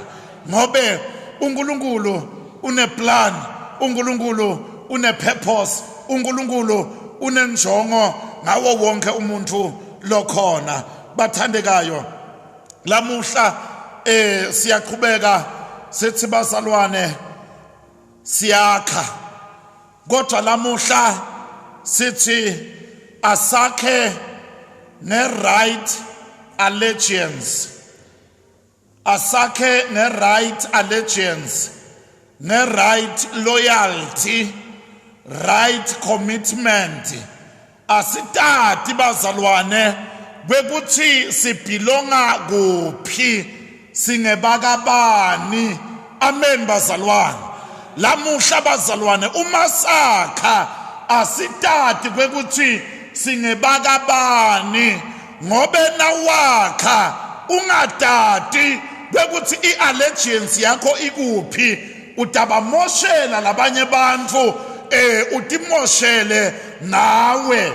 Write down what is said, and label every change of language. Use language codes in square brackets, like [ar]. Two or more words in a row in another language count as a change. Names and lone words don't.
[ss] Ngobe uNkulunkulu uneplan, uNkulunkulu unepurpose, uNkulunkulu unenjongo ngawo wonke umuntu lokhona. Bathandekayo, lamuhla siyaqhubeka sithi bazalwane siyakha, kodwa lamuhla sithi asakhe ne- [en] right allegiance, [ss] asakhe ne- [en] right allegiance, [ss] ne- [en] right loyalty, right commitment. [ss] Asitati bazalwane bekuthi sibelonga kuphi, singebakabani. Amen bazalwane. Lamuhla bazalwane uma sakha asitati kwekuthi singebakabani, ngobe nawakha ungatati kwekuthi i-allegiance yakho ikuphi, utabamoshela labanye bantfu utimoshele nawe.